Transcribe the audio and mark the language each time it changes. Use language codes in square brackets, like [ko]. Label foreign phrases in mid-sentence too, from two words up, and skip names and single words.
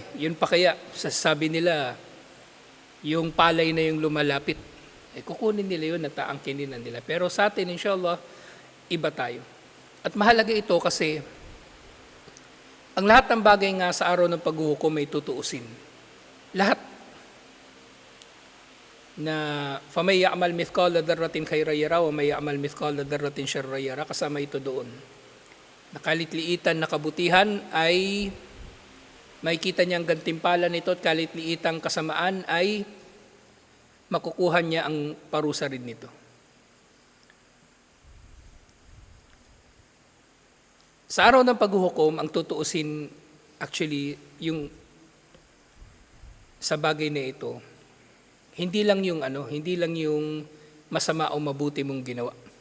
[tl] Yun pa kaya, sasabi nila, yung palay na yung lumalapit, kukunin nila yun at aangkinin na nila. Pero sa atin, inshallah, iba tayo. At mahalaga ito kasi ang lahat ng bagay nga sa araw ng paghuhukom ay tutuusin. Lahat. Na [ar] فَمَنْ يَعْمَلْ مِثْقَالَ ذَرَّةٍ خَيْرًا يَرَهُ وَمَنْ يَعْمَلْ مِثْقَالَ ذَرَّةٍ شَرًّا يَرَهُ, [tl] kasama ito doon. Nakalitliitan na kabutihan ay makikita niyang gantimpala nito at kalitliitang kasamaan ay makukuha niya ang parusa rin nito. Sa araw ng paghuhukom, ang tutuusin actually yung sa bagay na ito, hindi lang yung masama o mabuti mong ginawa.